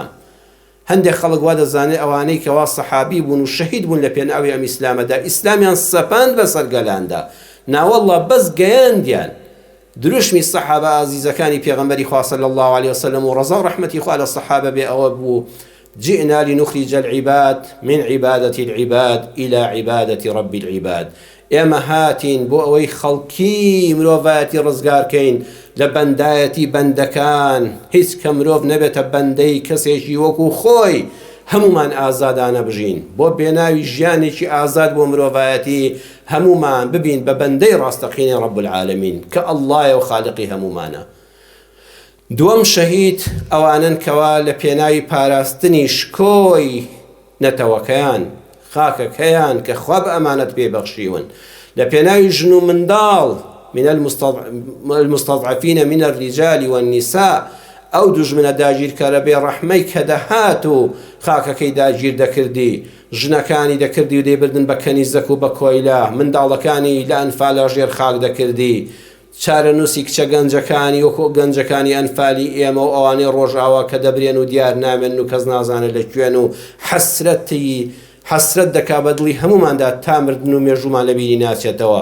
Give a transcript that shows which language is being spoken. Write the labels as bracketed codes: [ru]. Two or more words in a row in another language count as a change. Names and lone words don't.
[ckb] هەندێک خەڵک وا دەزانێت ئەوانەی کەوا سەحابی بوون و شەهید بوون لە پێناوی ئەم ئیسلامەدا، ئیسلامیان سەپاند بەسەر گەلاندا. ناوەڵڵا بەس گەیاندیان. دروشمی سەحابە ئازیزەکانی پێغەمبەری خوا [ar] صلی الله عليه وسلم [ckb] و ڕەزا و ڕەحمەتی خوا لە سەحابە بێ ئەوە بوو: [ar] جئنا لنخرج العباد من عبادة العباد إلى عبادة رب العباد. [ckb] ئێمە هاتین بۆ ئەوەی خەڵکی مرۆڤایەتی ڕزگارکەین لە بەندایەتی بەندەکان، هیچ کە مرۆڤ نەبێتە بەندەی کەسێکی وەکو خۆی، هەمومان ئازادانە بژین بۆ بێناوی ژیانێکی ئازاد بۆ مرۆڤایەتی، هەمومان ببین بە بەندەی ڕاستەقینی [ar] ڕەب العالەمین [ckb] کە ئەڵڵایە و خالقی هەمومانە. دووەم شەهید ئەوانن کەوا لە پێناوی پاراستنی شکۆی نەتەوەکەیان، خاکەکەیان کە خوا بە ئەمانەت پێبەخشیون، لە پێناوی ژن و منداڵ، [ar] من المستضعفين من الرجال والنساء، [ckb] ئەو دوژمنە داگیرکارە بێ ڕەحمەی کە دەهات و خاکەکەی داگیر دەکردی، ژنەکانی دەکردی و دەیبردن بە کەنیزەک و بە کۆیلا، منداڵەکانی لە ئەنفالە ژێر خاک دەکردی، چارەنووسی کچە گەنجەکانی وەکو گەنجەکانی ئەنفالی ئێمە و ئەوانەی ڕۆژاوا کە دەبرێن و دیار نامێن و کەس نازانێت لەکوێن و حەسرەت دەکا بە دڵی هەموماندا تا مردن و مێژومان لە بیری ناچێتەوە.